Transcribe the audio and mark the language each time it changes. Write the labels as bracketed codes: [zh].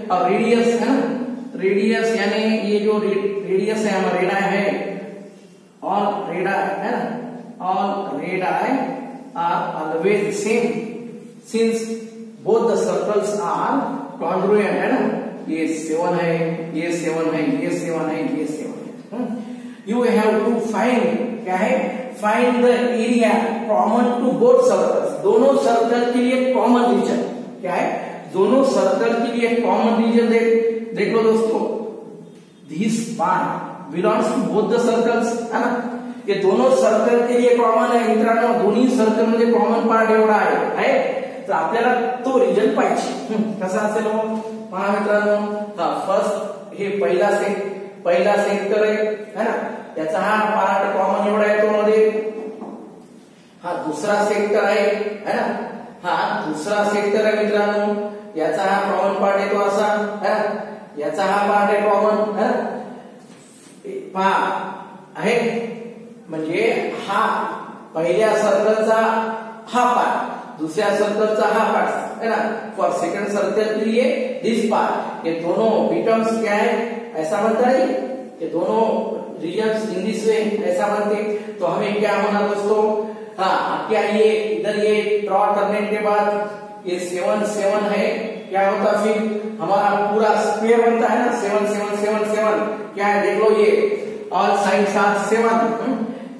[hi] और रेडियस है ना, रेडियस यानी ये जो रेडियस है हमारा रेडाई है, [en] all radii [hi] है ना, [en] all radii are always same since both the circles are congruent [hi] है ना. ये 7 है, ये 7 है, ये 7 है, ये 7 है. [en] You have to find, [hi] क्या है, [en] find the area common to both circles. [hi] दोनों सर्कल के लिए कॉमन रीजन क्या है, दोनों सर्कल के लिए कॉमन रीजन देखो दोस्तों, [en] this part belongs to both the circles [hi] है ना. ये दोनों सर्कल के लिए कॉमन है मित्रांनो. [mr] दोन्ही सर्कल मध्ये कॉमन पार्ट एवढा आहे. तर आपल्याला तो रिजन पाहिजे. कसा असेल पहा मित्रांनो. फर्स्ट हे पहिला सेक्टर आहे ना, याचा हा पार्ट कॉमन एवढा आहे तो मध्ये. हा दुसरा सेक्टर आहे ना, हा दुसरा सेक्टर आहे मित्रांनो, याचा हा कॉमन पार्ट येतो असा [hi] है ना, [mr] याचा हा पार्ट आहे कॉमन है ना. पहा आहे म्हणजे हा पहिल्या सर्कलचा हा पार्ट, दूसरा सर्कल हा पार्ट [hi] है ना. [en] for second circle [hi] के लिए [en] this part, [hi] ये दोनों [en] becomes [hi] क्या है, ऐसा बनता है. ये दोनों रीजन्स [en] in this way [hi] ऐसा बनते. तो हमें क्या होना दोस्तों, हाँ क्या ये इधर ये ड्रॉ करने के बाद ये 7 है, क्या होता फिर हमारा पूरा स्क्वायर बनता है ना. 7 7 7 7 क्या है, देख लो ये [en] All sides are 7.